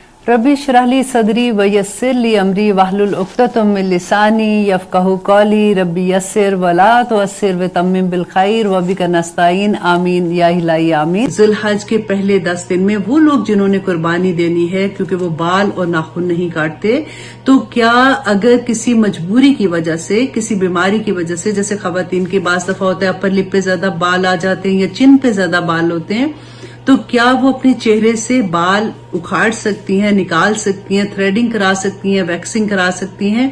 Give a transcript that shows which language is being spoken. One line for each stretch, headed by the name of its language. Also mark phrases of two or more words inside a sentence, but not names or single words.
Arabic: رب اشرح لي صدري ويسر لي أمري واحلل عقدة من لساني يفقهوا قولي رب يسر ولا تعسر وتمم بالخير وبك نستعين آمين يا إلهي آمين.
Urdu: ذوالحج کے پہلے 10 دن میں وہ لوگ جنہوں نے قربانی دینی ہے کیونکہ وہ بال اور ناخن نہیں کاٹتے، تو کیا اگر کسی مجبوری کی وجہ سے، کسی بیماری کی وجہ سے، جیسے خواتین کے بعض دفعہ ہوتا ہے
English: upper lip
Urdu: پہ زیادہ بال آ جاتے ہیں یا چن پہ زیادہ بال ہوتے ہیں، تو کیا وہ اپنے چہرے سے بال اکھاڑ سکتی ہیں، نکال سکتی ہیں، تھریڈنگ کرا سکتی ہیں، ویکسنگ کرا سکتی ہیں?